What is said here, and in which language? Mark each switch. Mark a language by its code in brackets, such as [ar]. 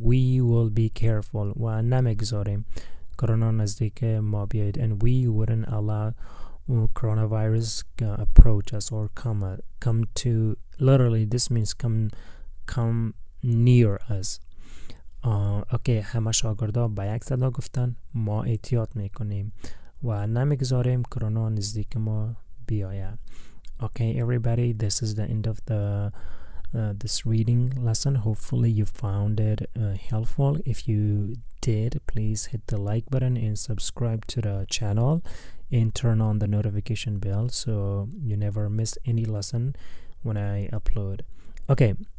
[en] We will be careful [fa] و نمیگذاریم کرونا نزدیک ما بیاید. [en] And we wouldn't allow coronavirus approach us or come to, literally this means come near us. [fa] اوکی. همه شاگردا با یک صدا گفتن ما احتیاط میکنیم و نمیگذاریم کرونا نزدیک ما بیاید. [en] Okay, everybody, this is the end of this reading lesson. Hopefully you found it helpful. If you did, please hit the like button and subscribe to the channel and turn on the notification bell so you never miss any lesson when I upload. Okay.